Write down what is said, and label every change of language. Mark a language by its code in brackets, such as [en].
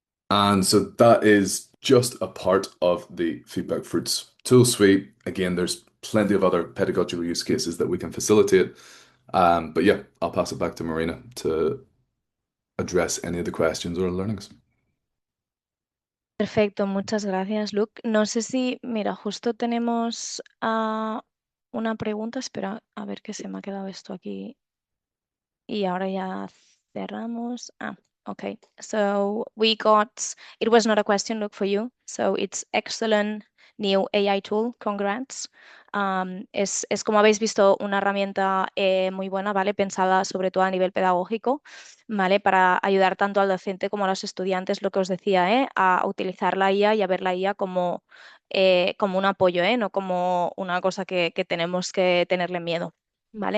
[en] And so that is just a part of the Feedback Fruits tool suite. Again, there's plenty of other pedagogical use cases that we can facilitate. But yeah, I'll pass it back to Marina to address any of the questions or learnings. [es] Perfecto, muchas gracias, Luke. No sé si, mira, justo tenemos una pregunta. Espera, a ver que se me ha quedado esto aquí. Y ahora ya cerramos. Okay. [en] So we got, it was not a question, Luke, for you. So it's excellent New AI Tool, congrats. [es] Es, como habéis visto, una herramienta muy buena, ¿vale? Pensada sobre todo a nivel pedagógico, ¿vale? Para ayudar tanto al docente como a los estudiantes, lo que os decía, a utilizar la IA y a ver la IA como un apoyo, no como una cosa que tenemos que tenerle miedo. ¿Vale?